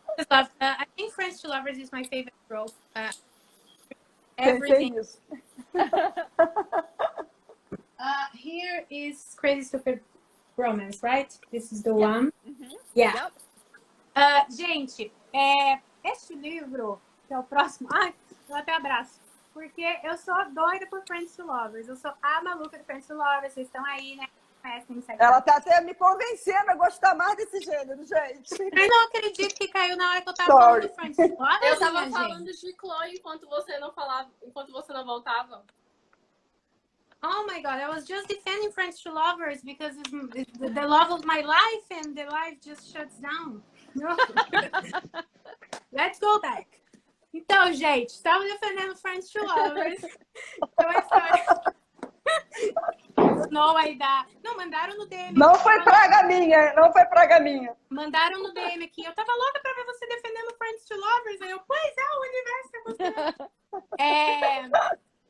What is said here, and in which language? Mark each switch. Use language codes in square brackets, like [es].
[en] I think Friends to Lovers is my favorite trope. Everything. Here is Crazy Stupid Romance, right? This is the one. Yeah. Yep. [pt] Gente, este livro, que é o próximo. Ai, eu até abraço. Porque eu sou doida por Friends to Lovers. Eu sou a maluca de Friends to Lovers. Vocês estão aí, né? Ela tá até me convencendo a gostar mais desse gênero, gente. Eu não acredito que caiu na hora que eu tava falando de Friends to Lovers. Eu tava falando de Chloe enquanto você não falava, enquanto você não voltava. [en] Oh my God, I was just defending Friends to Lovers because it's the love of my life and the life just shuts down. No. Let's go back. [pt] Então, gente, estava defendendo Friends to Lovers. Então, a história... Noah e da... Não, mandaram no DM. Não foi praga minha, não foi praga minha. Mandaram no DM aqui. Eu tava louca pra ver você defendendo Friends to Lovers. Aí eu, pois é, o universo tá acontecendo.